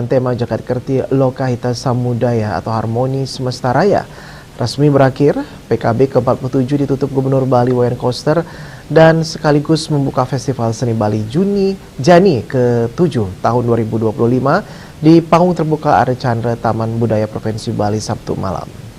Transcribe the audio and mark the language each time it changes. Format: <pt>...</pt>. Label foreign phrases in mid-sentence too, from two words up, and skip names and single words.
<id>tema Jagat Kerti Lokahita Samudaya atau Harmoni Semesta Raya resmi berakhir, PKB ke-47 ditutup Gubernur Bali Wayan Koster dan sekaligus membuka Festival Seni Bali Jani ke-7 tahun 2025 di panggung terbuka Archandra Taman Budaya Provinsi Bali Sabtu malam.</id>